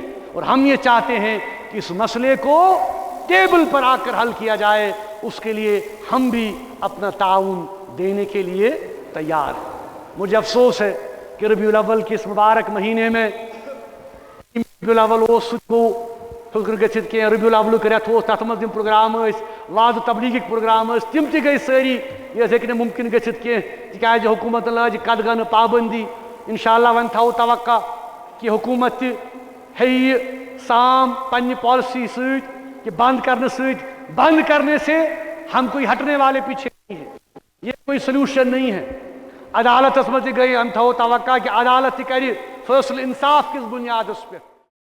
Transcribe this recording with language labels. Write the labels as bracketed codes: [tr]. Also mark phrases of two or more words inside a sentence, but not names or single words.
[ur] اور ہم یہ چاہتے ہیں کہ اس مسئلے کو ٹیبل پر آ کر حل کیا جائے. اس کے لیے ہم بھی اپنا تعاون دینے کے لیے تیار ہیں. مجھے افسوس ہے کہ ربیع الاول کے اس مبارک مہینے میں [ks] ربیع الاول کو فکر گژھت کہ ربیع الاول رٮ۪تھ اوس تَتھ منٛز تِم پروگرام ٲسۍ واض تبلیغٕکۍ پروگرام ٲسۍ تِم تہِ گٔے سٲری. یہ ہیٚکہِ نہٕ مُمکِن گٔژھِتھ کینٛہہ تِکیٛازِ حکوٗمتن لاجہِ قدغن پابندی. انشاءاللہ وۄنۍ تھاوو توقع کہ حکوٗمت تہِ ہیٚیہِ یہِ سام پننہِ پالسی سۭتۍ [ur] کہ بند کرنے سے ہم کوئی ہٹنے والے پیچھے نہیں ہیں، یہ کوئی سلوشن نہیں ہے. [ks] عدالتس منٛز تہِ گٔے ہم تھاوو توقع کہ عدالت تہِ کرِ فٲصلہٕ انصاف کِس بُنیادس پٮ۪ٹھ.